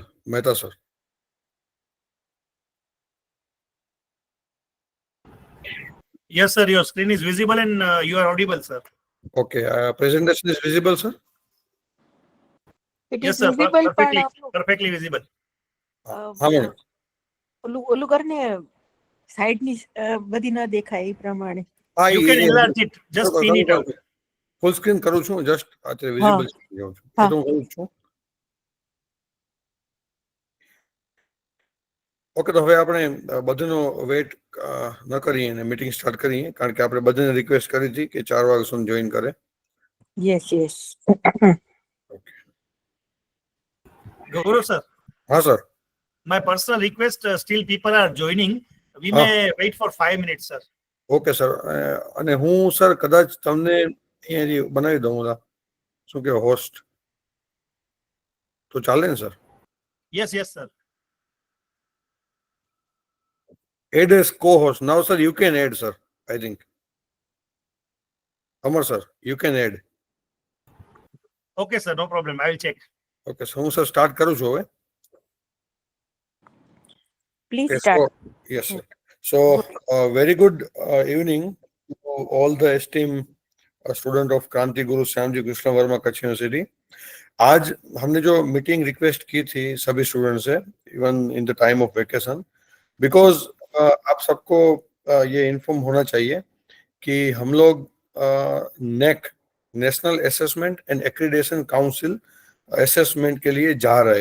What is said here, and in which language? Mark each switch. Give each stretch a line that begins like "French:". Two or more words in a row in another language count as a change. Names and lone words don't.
English: Mehta sir. Yes, sir. Your screen is visible and you are audible, sir. Okay. Presentation is visible, sir. It Yes, is sir. visible, Perfectly visible.
Gujarati: હા મેડમ. ઓલું કરને સાઈડ ની બધી ન દેખાય એ પ્રમાણે. હા,
English: You can enlarge it. Just thin it out. full screen
Gujarati: કરું છું, જસ્ટ અત્યારે વિઝિબલ જાઉં છું. એ તો હું કરું છું. ઓકે, તો હવે આપણે બધાનો વેઇટ ન કરીએ અને
English: meeting start
Gujarati: કરીએ, કારણ કે આપણે બધાને રિક્વેસ્ટ કરી હતી કે 4 વાગ્યા સુધી જોઈન કરે.
English: યસ. Gaurav sir.
Gujarati: હા સર.
English: My personal request, still people are joining. We may wait for 5 minutes, sir. okay sir.
Gujarati: અને હું સર કદાચ તમને અહીંયા બનાવી દઉં, શું કે હોસ્ટ, તો ચાલે ને સર?
English: Yes, sir. Add as co-host. Now, sir, you can add, sir. I think. Amar, sir, you can add. Okay, sir. No problem. I will check. Okay, so
Gujarati: હું સર સ્ટાર્ટ કરું છું હવે.
English: Please Okay, start. Yes, sir. So, very good evening to all the esteemed student of क्रांति गुरु श्यामजी कृष्ण वर्मा कच्छ यूनिवर्सिटी.
Hindi: आज हमने जो
English: meeting request
Hindi: की थी सभी स्टूडेंट से,
English: even in the time of vacation,
Hindi: बिकॉज आप सबको ये इन्फॉर्म होना चाहिए कि हम लोग नेक, नेशनल असेसमेंट एंड एक्रीडेशन काउंसिल असेसमेंट के लिए जा रहे हैं.